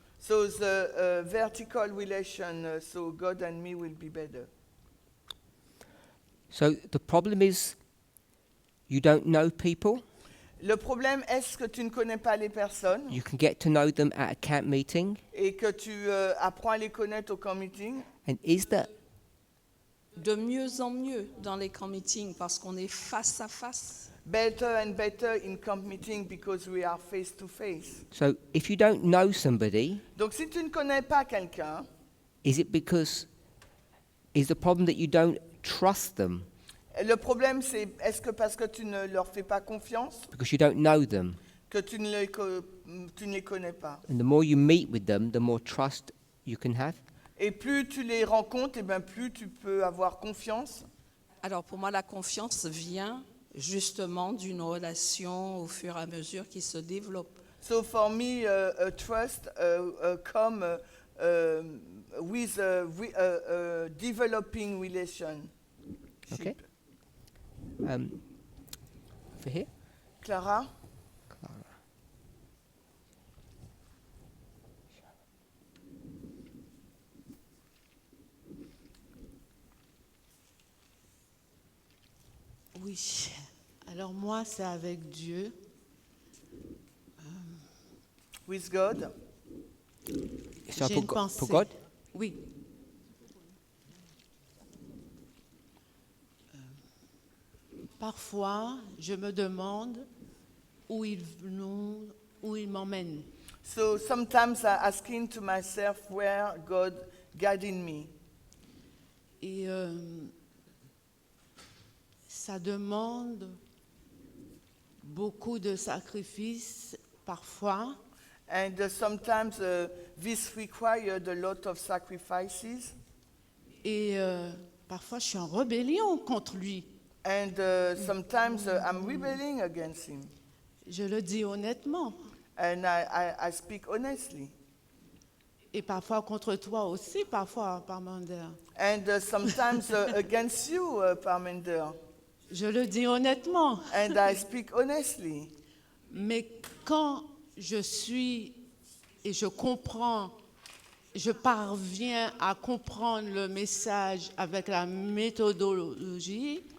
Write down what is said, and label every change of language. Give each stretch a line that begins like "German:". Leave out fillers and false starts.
English: so the vertical relation, so God and me will be better. So the problem is you don't know people.
French: Le problème, est-ce que tu ne connais pas les personnes
English: You can get to know them at a camp meeting.
French: et que tu apprends à les connaître au camp meeting?
English: And is that
French: De mieux en mieux dans les camp meetings parce qu'on est face à face.
English: Better and better in camp meeting because we are face to face. so? If you don't know somebody,
French: Donc si tu ne connais pas quelqu'un,
English: is the problem that you don't trust them
French: le problème c'est est-ce que parce que tu ne leur fais pas confiance
English: because you don't know them?
French: que tu ne les connais pas?
English: And the more you meet with them, the more trust you can have.
French: Et plus tu les rencontres, et bien plus tu peux avoir confiance. Alors pour moi, la confiance vient justement d'une relation au fur et à mesure qui se développe.
English: So for me, trust come with a developing relationship. Okay. For here. Clara?
French: Oui, alors moi, c'est avec Dieu.
English: With God? So
French: J'ai
English: for,
French: une
English: for
French: pensée.
English: God.
French: Oui. Parfois, je me demande où il m'emmène.
English: So sometimes I'm asking to myself where God guiding me.
French: Et ça demande beaucoup de sacrifices parfois.
English: And sometimes this required a lot of sacrifices.
French: Et parfois, je suis en rébellion contre lui.
English: And sometimes I'm rebelling against him.
French: Je le dis honnêtement.
English: And I speak honestly.
French: Et parfois contre toi aussi, parfois, Parmander.
English: And sometimes against you, Parmender.
French: Je le dis honnêtement.
English: And I speak honestly.
French: Mais quand je suis et je comprends, je parviens à comprendre le message avec la méthodologie,